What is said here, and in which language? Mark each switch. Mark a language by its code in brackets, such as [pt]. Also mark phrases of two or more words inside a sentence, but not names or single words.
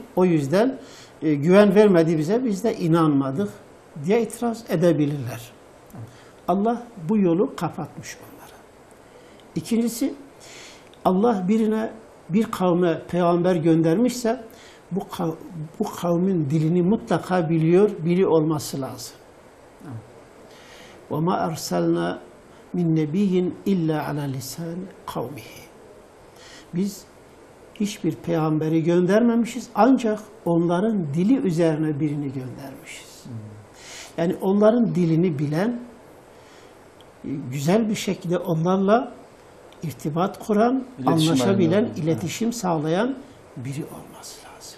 [tr] O yüzden güven vermedi bize, biz de inanmadık diye itiraz edebilirler. Allah bu yolu kapatmış onlara. İkincisi, Allah birine, bir kavme peygamber göndermişse bu kavmin dilini mutlaka biliyor olması lazım. [ar] وَمَا أَرْسَلْنَا مِنْ نَبِيٍّ إِلَّا عَلَى لِسَانِ قَوْمِهِ. [tr] Biz hiçbir peygamberi göndermemişiz, ancak onların dili üzerine birini göndermişiz. Yani onların dilini bilen, güzel bir şekilde onlarla irtibat kuran, anlaşabilen, iletişim sağlayan biri olması lazım.